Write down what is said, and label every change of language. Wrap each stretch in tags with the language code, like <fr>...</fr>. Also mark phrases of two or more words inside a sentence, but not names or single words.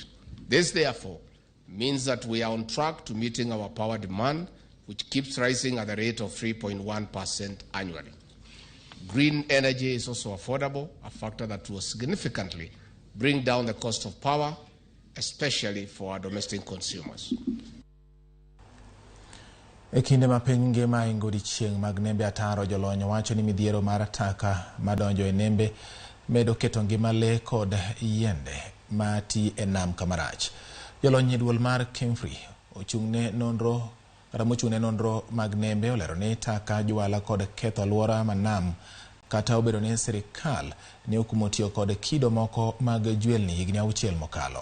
<en>This, therefore, means that we are on track to meeting our power demand, which keeps rising at the rate of 3.1% annually. Green energy is also affordable, a factor that will significantly bring down the cost of power, especially for our domestic consumers.</en> <luo>E kinde ma piny ngima ingo di chieng' mag nembe ataro, jolony wacho ni midhiero mar taka madonjo e nembe medo keto ngima le kod yiende mati e nam kamarach. Jolony duol mar Kemfrey ochung'ne nonro mag nembe olero ni taka, jwala kod ketho alwora ma nam kata obedo ni sirikal ne okumo tiyo kod kido moko mag jwelni higni 6 mokalo.</luo>